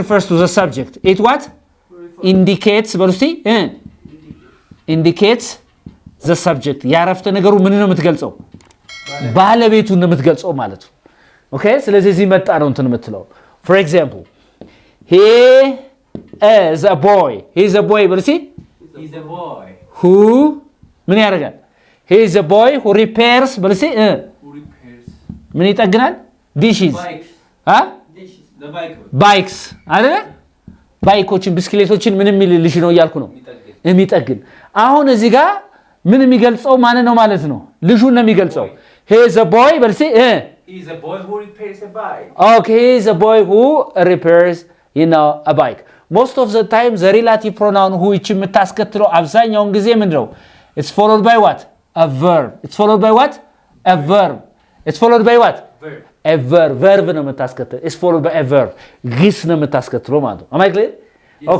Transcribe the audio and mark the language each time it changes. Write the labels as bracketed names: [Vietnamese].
[English] to the subject it what indicates በሉስቲ indicates the subject [Amharic] ያረፍተ ነገሩ ምን ነው የምትገልጸው ባለቤቱን ነው የምትገልጸው ማለት ነው [English] okay ስለዚህ [Amharic] እዚህ መጣ ነው እንትን የምትለው [English] for example he is a boy he's a boy በሉሲ he's a boy who [Amharic] ምን ያደርጋል [English] he is a boy who repairs በሉሲ who repairs [Amharic] ምን ይጠግናል dishes [English] dishes the [Amharic] bikes አይደለ ባይኮችን ብስክሌቶችን ምን የሚልልሽ ነው እያልኩ ነው የሚጠግን አሁን እዚህ ጋር ምን የሚገልጸው ማን ነው ማለት ነው ልጁን ነው የሚገልጸው [English] he is a boy [Amharic] በሉሲ [English] he is a boy who repairs a bike okay he is a boy who repairs a bike most of the time the relative pronoun who [Amharic] እቺ የምታስከትለው አብዛኛውን ጊዜ ምንድነው [English] it's followed by what a verb it's followed by what a verb it's followed by what verb ነው የምታስከትለው it's followed by a verb [Amharic] ግስ ነው የምታስከትለው ማለት ነው [English] am I clear yes.